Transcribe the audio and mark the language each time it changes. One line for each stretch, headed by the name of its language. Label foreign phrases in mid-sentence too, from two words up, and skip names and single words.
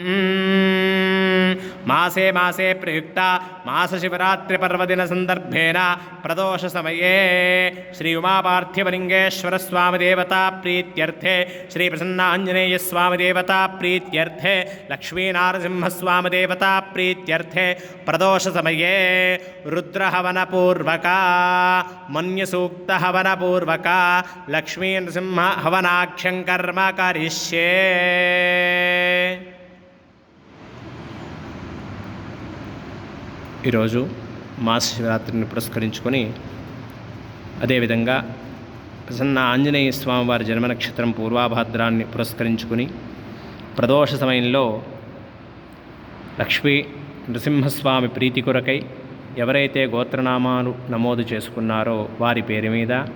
Sanskrit: मासे मासे प्रयुक्ता मासशिवरात्रिपर्वदिन संदर्भेन प्रदोष समये श्री उमापार्थिवलिंगेश्वर स्वामिदेवता प्रीत्यर्थे श्री प्रसन्नाञ्जनेय स्वामिदेवता प्रीत्यर्थे लक्ष्मीनारसिंह स्वामिदेवता प्रीत्यर्थे प्रदोष समये रुद्रहवनपूर्वका मन्यसूक्तहवनपूर्वका लक्ष्मीनृसिंह हवनाख्यं कर्म करिष्ये।
Telugu: ఈరోజు మాస శివరాత్రిని పురస్కరించుకొని అదేవిధంగా ప్రసన్న ఆంజనేయ స్వామి వారి జన్మ నక్షత్రం పూర్వాభాద్రాన్ని పురస్కరించుకొని ప్రదోష సమయంలో లక్ష్మీ నృసింహస్వామి ప్రీతి కొరకై ఎవరైతే గోత్రనామాలు నమోదు చేసుకున్నారో వారి పేరు మీద